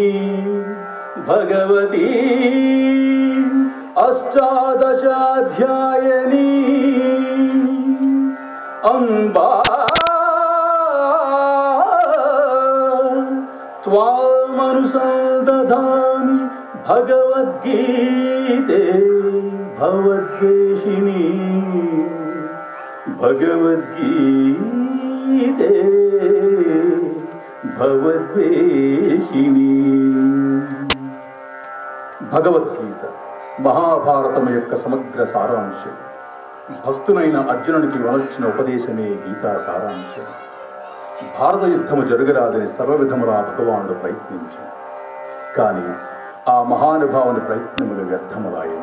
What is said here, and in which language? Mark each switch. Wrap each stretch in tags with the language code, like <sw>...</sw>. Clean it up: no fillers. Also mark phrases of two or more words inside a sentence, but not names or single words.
<sa>भगवती अष्टादशाध्यायिनी अम्बा त्वामनुसन्दधामि भगवद्गीते भवद्वेषिणी भगवद्गीते भवद्वेषिणी।</sa> <te>భగవద్గీత మహాభారతం యొక్క సమగ్ర సారాంశం. భక్తునైన అర్జునునికి వలొచ్చిన ఉపదేశమే గీతా సారాంశం. భారత యుద్ధము జరగరాదని సర్వవిధములా భగవానుడు ప్రయత్నించాడు. కానీ ఆ మహానుభావుని ప్రయత్నములు వ్యర్థములాయను.</te>